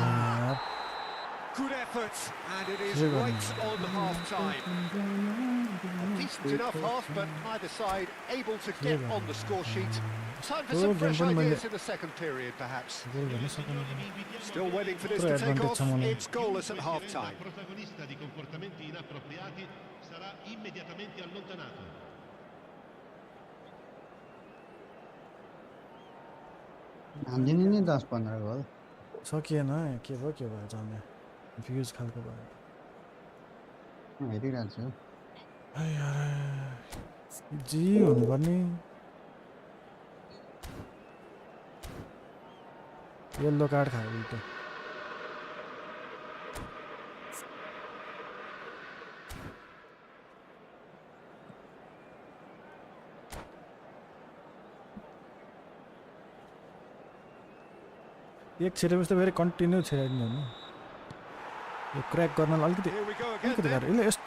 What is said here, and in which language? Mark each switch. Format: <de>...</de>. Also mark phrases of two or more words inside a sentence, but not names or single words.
<en>Good effort, and it is right on half-time. A decent enough half, but neither side able to get on the score sheet. Time for some fresh ideas in the second period, perhaps. Still waiting for this to take off. It's goalless at half-time.</en> <it>Protagonista di comportamenti inappropriati sarà immediatamente allontanato.</it> <ne>हान्दिने नि 10-15 गोल सकिएन के भयो जाने कन्फ्युज खालको भयो हेरिरहेको छु जी हुनुपर्ने</ne> <en>yellow card</en> <ne>खायो उल्टो एक छिरेपछि त फेरि कन्टिन्यू छिराइदिनु हो नि यो क्र्याक गर्न अलिकति गाह्रो यसले यस्तो</ne>